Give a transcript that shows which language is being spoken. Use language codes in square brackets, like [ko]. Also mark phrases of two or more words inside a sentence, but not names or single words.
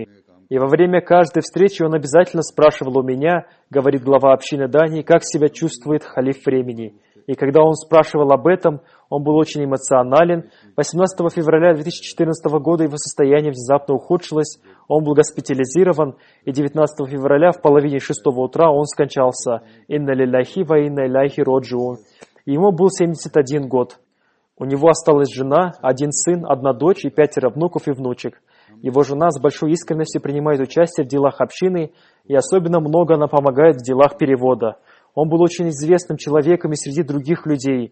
[ru] И во время каждой встречи он обязательно спрашивал у меня, говорит глава общины Дании, как себя чувствует халиф времени. И когда он спрашивал об этом, он был очень эмоционален. 18 февраля 2014 года его состояние внезапно ухудшилось, он был госпитализирован, и 19 февраля в половине 6 утра он скончался. [ar] «إنا لله وإنا إليه راجعون». [ru] Ему был 71 год. У него осталась жена, 1 сын, 1 дочь и 5 внуков и внучек. Его жена с большой искренностью принимает участие в делах общины, и особенно много она помогает в делах перевода. Он был очень известным человеком и среди других людей.